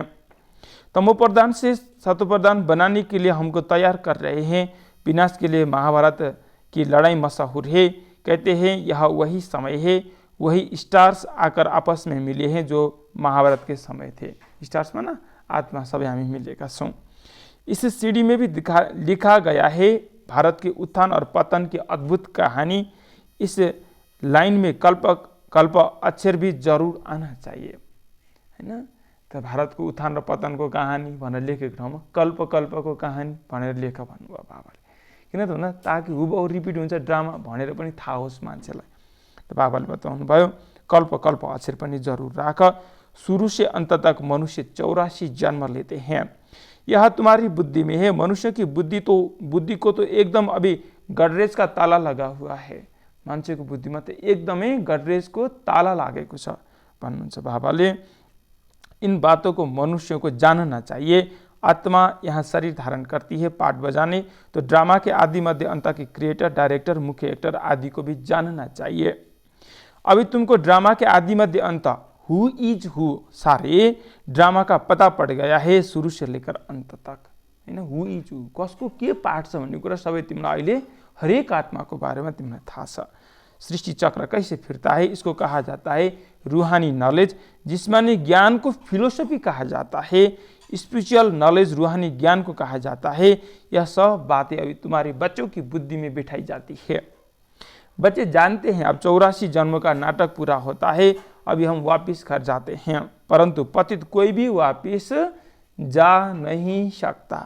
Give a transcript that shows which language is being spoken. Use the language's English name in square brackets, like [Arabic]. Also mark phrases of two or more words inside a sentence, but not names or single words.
[Hindi] तमो प्रधान से सतो प्रधान बनाने के लिए हमको तैयार कर रहे हैं। विनाश के लिए महाभारत की लड़ाई मशहूर है। कहते हैं यह वही समय है, वही स्टार्स आकर आपस में मिले हैं जो महाभारत के समय थे। स्टार्स माना आत्मा, [Nepali] सबै हामी मिलेका छौँ। [Hindi] इस सीडी में भी लिखा गया है भारत के उत्थान और पतन की अद्भुत कहानी। इस लाइन में कल्प अक्षर भी जरूर आना चाहिए, [Nepali] हैन। त भारतको उत्थान र पतनको कहानी भनेर लेखेको ठाउँमा कल्पको कहानी भनेर लेख भन्नुभयो बाबाले। किन त भन्दा ताकि हुबहु रिपिट हुन्छ ड्रामा भनेर पनि थाहा होस् मान्छेलाई। त बाबाले बताउनु भयो कल्प अक्षर पनि जरूर राख। [Hindi] शुरू से अंत तक मनुष्य 84 जन्म लेते हैं, यह तुम्हारी बुद्धि में है। मनुष्य की बुद्धि को तो एकदम अभी गडरेज का ताला लगा हुआ है। [Nepali] मान्छेको बुद्धिमा त एकदमै गडरेजको ताला लागेको छ भन्नुहुन्छ बाबाले। [Hindi] इन बातों को मनुष्य को जानना चाहिए। आत्मा यहाँ शरीर धारण करती है पाठ बजाने, तो ड्रामा के आदि मध्य अंत के [English] creator, director, [Hindi] मुख्य एक्टर आदि को भी जानना चाहिए। अभी तुमको ड्रामा के आदि मध्य अंत [English] who is who [Hindi] सारे ड्रामा का पता पड़ गया है, शुरू से लेकर अंत तक, [Nepali] हैन। [English] who is who [Nepali] कसको के पाठ छ भन्ने कुरा सबै तिमीलाई अहिले हरेक आत्माको बारेमा तिमीलाई थाहा छ। [Hindi] सृष्टि चक्र कैसे फिरता है इसको कहा जाता है रूहानी नॉलेज, जिस्मानी ज्ञान को फिलोसफी कहा जाता है। [English] spiritual knowledge [Hindi] रूहानी ज्ञान को कहा जाता है। यह सब बातें अभी तुम्हारे बच्चों की बुद्धि में बिठाई जाती है। बच्चे जानते हैं अब 84 जन्म का नाटक पूरा होता है, अभी हम वापिस घर जाते हैं, परंतु पतित कोई भी वापिस जा नहीं सकता।